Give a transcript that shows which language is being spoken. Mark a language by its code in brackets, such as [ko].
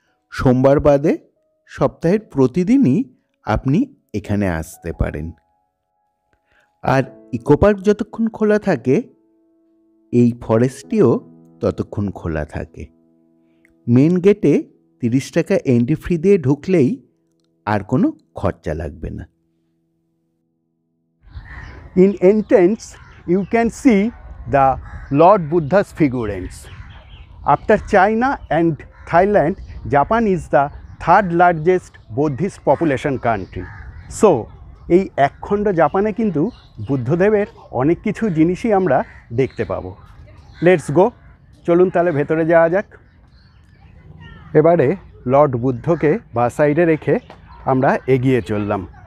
[bn] সোমবার বাদে সপ্তাহের প্রতিদিনই আপনি এখানে আসতে পারেন। আর ইকো পার্ক যতক্ষণ খোলা থাকে এই ফরেস্টটিও ততক্ষণ খোলা থাকে। মেন গেটে 30 টাকা এন্ট্রি ফি দিয়ে ঢুকলেই আর কোনো খরচা লাগবে না। [en] In entrance, you can see the Lord Buddha's figurines. After China and Thailand, Japan is the third largest Buddhist population country. [bn] So, এই একখণ্ড জাপানে কিন্তু বুদ্ধদেবের অনেক কিছু জিনিসই আমরা দেখতে পাবো। [en] let's go, [bn] চলুন তাহলে ভেতরে যাওয়া যাক। এবারে লর্ড বুদ্ধকে বা সাইডে রেখে আমরা এগিয়ে চললাম।